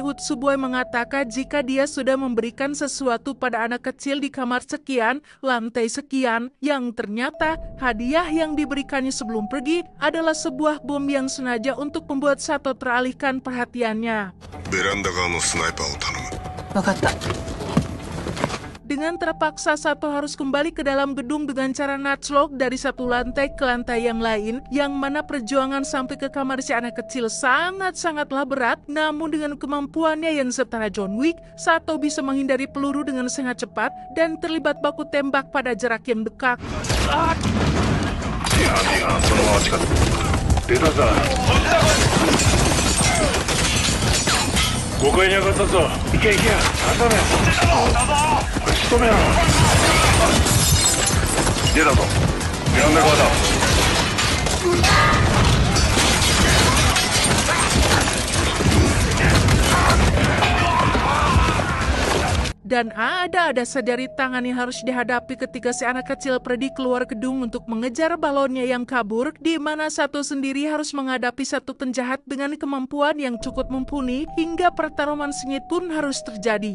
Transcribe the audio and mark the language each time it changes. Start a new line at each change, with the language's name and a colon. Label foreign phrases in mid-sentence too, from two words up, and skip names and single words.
Indonesian: Utsubo yang mengatakan jika dia sudah memberikan sesuatu pada anak kecil di kamar sekian, lantai sekian, yang ternyata hadiah yang diberikannya sebelum pergi adalah sebuah bom yang sengaja untuk membuat Sato teralihkan perhatiannya.
Japanese: ベランダ側のスナイパーを頼む。わかった。
Indonesian: Dengan terpaksa Sato harus kembali ke dalam gedung dengan cara nutslog dari satu lantai ke lantai yang lain, yang mana perjuangan sampai ke kamar si anak kecil sangat-sangatlah berat. Namun dengan kemampuannya yang setara John Wick, Sato bisa menghindari peluru dengan sangat cepat dan terlibat baku tembak pada jarak yang dekat.
Japanese: そのまま近づく。出たぞ。誤解に上がったぞ。行け行け、当たれ。仕留めろ。出たぞ。ベランダ側だ。
Indonesian: Dan ada saja rintangan yang harus dihadapi ketika si anak kecil Freddy keluar gedung untuk mengejar balonnya yang kabur, di mana Sato sendiri harus menghadapi satu penjahat dengan kemampuan yang cukup mumpuni hingga pertarungan sengit pun harus terjadi.